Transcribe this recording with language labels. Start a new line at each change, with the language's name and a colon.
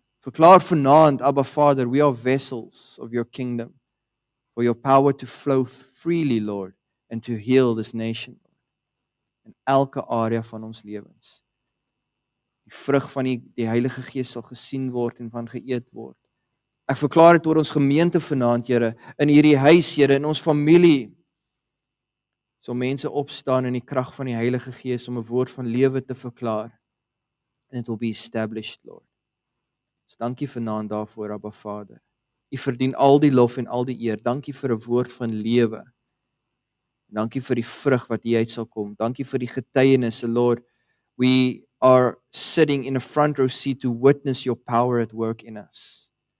Afrikaans: Verklaar vanaand,
English: Abba Father, we are vessels of your kingdom, for your power to flow freely, Lord, and to heal this nation, Lord.
Afrikaans: In elke area van ons lewens. Die vrug van die Heilige Gees sal gesien word en van geëet word. Ek verklaar dit oor ons gemeente vanaand, Here, in hierdie huis, Here, in ons familie. So mense opstaan in die krag van die Heilige Gees om 'n woord van lewe te verklaar.
English: And it will be established, Lord.
Afrikaans: Ons dankie vanaand daarvoor, Abba Vader. U verdien al die lof en al die eer. Dankie vir 'n woord van lewe. Dankie vir die vrug wat hier uit sal kom. Dankie vir die getuienisse, Lord.
English: We are sitting in a front row seat to witness your power at work in us.